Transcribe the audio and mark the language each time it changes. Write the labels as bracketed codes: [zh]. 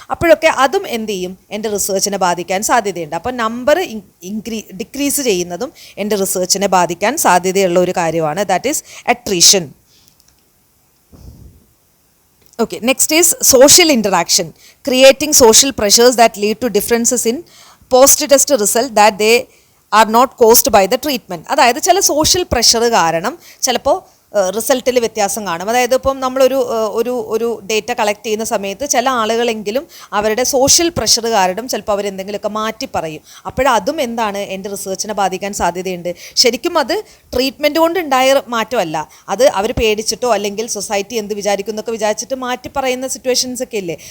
[ml] അപ്പോഴൊക്കെ അതും എന്ത് ചെയ്യും, എൻ്റെ റിസർച്ചിനെ ബാധിക്കാൻ സാധ്യതയുണ്ട്. അപ്പോൾ നമ്പർ ഡിക്രീസ് ചെയ്യുന്നതും എൻ്റെ റിസർച്ചിനെ ബാധിക്കാൻ സാധ്യതയുള്ള ഒരു കാര്യമാണ്. [en] That is attrition. Okay, next is social interaction, creating social pressures that lead to differences in post-test result that they are not caused by the treatment. [ml] അതായത് ചില സോഷ്യൽ പ്രഷർ കാരണം ചിലപ്പോൾ റിസൾട്ടിൽ വ്യത്യാസം കാണും. അതായത് ഇപ്പം നമ്മളൊരു ഒരു ഡേറ്റ കളക്ട് ചെയ്യുന്ന സമയത്ത് ചില ആളുകളെങ്കിലും അവരുടെ സോഷ്യൽ പ്രഷർ കാരണം ചിലപ്പോൾ അവരെന്തെങ്കിലുമൊക്കെ മാറ്റി പറയും. അപ്പോഴതും എന്താണ്, എൻ്റെ റിസർച്ചിനെ ബാധിക്കാൻ സാധ്യതയുണ്ട്. ശരിക്കും അത് ട്രീറ്റ്മെൻറ്റ് കൊണ്ട് ഉണ്ടായ മാറ്റമല്ല, അത് അവർ പേടിച്ചിട്ടോ അല്ലെങ്കിൽ സൊസൈറ്റി എന്ത് വിചാരിക്കുന്നൊക്കെ വിചാരിച്ചിട്ട് മാറ്റി പറയുന്ന സിറ്റുവേഷൻസ് ഒക്കെ ഇല്ലേ.